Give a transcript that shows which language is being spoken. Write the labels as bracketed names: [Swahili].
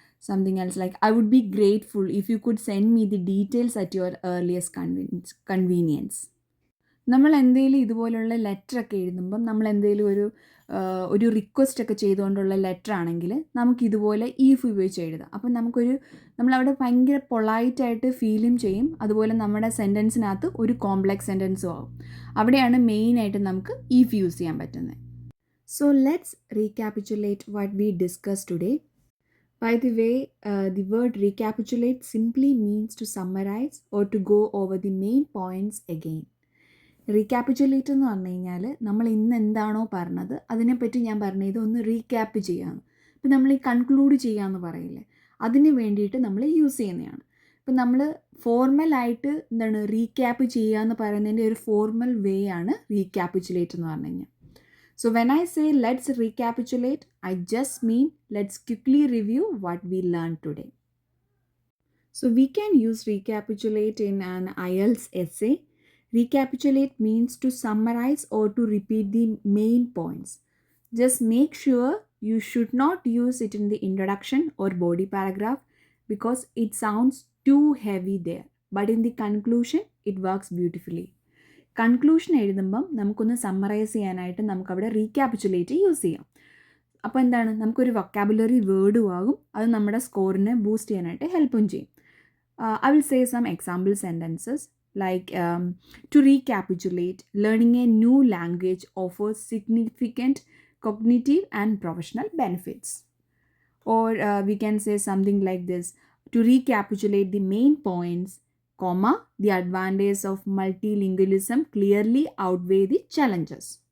[English] Something else like, I would be grateful if you could send me the details at your earliest convenience. [Malayalam] നമ്മൾ എന്തെങ്കിലും ഇതുപോലുള്ള ലെറ്ററൊക്കെ എഴുതുമ്പം നമ്മൾ എന്തെങ്കിലും ഒരു റിക്വസ്റ്റൊക്കെ ചെയ്തുകൊണ്ടുള്ള ലെറ്റർ ആണെങ്കിൽ നമുക്കിതുപോലെ ഈഫ് ഉപയോഗിച്ച് എഴുതാം. അപ്പം നമ്മളവിടെ ഭയങ്കര പൊളൈറ്റായിട്ട് ഫീലും ചെയ്യും, അതുപോലെ നമ്മുടെ സെൻറ്റൻസിനകത്ത് ഒരു കോംപ്ലക്സ് സെൻറ്റൻസും ആവും. അവിടെയാണ് മെയിനായിട്ട് നമുക്ക് ഈഫ് യൂസ് ചെയ്യാൻ പറ്റുന്നത്. [English] So let's recapitulate what we discuss today. By the way, the word recapitulate simply means to summarize or to go over the main points again. [Malayalam] റീക്യാപിറ്റുലേറ്റ് എന്ന് പറഞ്ഞു കഴിഞ്ഞാൽ നമ്മൾ ഇന്ന് എന്താണോ പറഞ്ഞത് അതിനെപ്പറ്റി ഞാൻ പറഞ്ഞത് ഒന്ന് റീക്യാപ്പ് ചെയ്യാമെന്ന്. ഇപ്പം നമ്മൾ ഈ കൺക്ലൂഡ് ചെയ്യാമെന്ന് പറയില്ലേ, അതിന് വേണ്ടിയിട്ട് നമ്മൾ യൂസ് ചെയ്യുന്നതാണ്. ഇപ്പം നമ്മൾ ഫോർമലായിട്ട് റീക്യാപ്പ് ചെയ്യുക എന്ന് പറയുന്നതിൻ്റെ ഒരു ഫോർമൽ വേ ആണ് റീക്യാപിറ്റുലേറ്റ് എന്ന് പറഞ്ഞു കഴിഞ്ഞാൽ. [English] So when I say let's recapitulate, I just mean let's quickly review what we learned today. So we can use recapitulate in an IELTS essay. Recapitulate means to summarize or to repeat the main points. Just make sure you should not use it in the introduction or body paragraph because it sounds too heavy there. But in the conclusion, it works beautifully. [Malayalam] Conclusion എഴുതുമ്പം നമുക്കൊന്ന് summarise ചെയ്യാനായിട്ട് നമുക്കവിടെ റീക്യാപിറ്റുലേറ്റ് use ചെയ്യാം. അപ്പോൾ എന്താണ്, നമുക്കൊരു vocabulary വേർഡും ആകും, അത് നമ്മുടെ സ്കോറിനെ ബൂസ്റ്റ് ചെയ്യാനായിട്ട് ഹെൽപ്പും ചെയ്യും. [English] I will say some example sentences like to recapitulate, learning a new language offers significant cognitive and professional benefits. Or we can say something like this: to recapitulate the main points, the advantages of multilingualism clearly outweigh the challenges.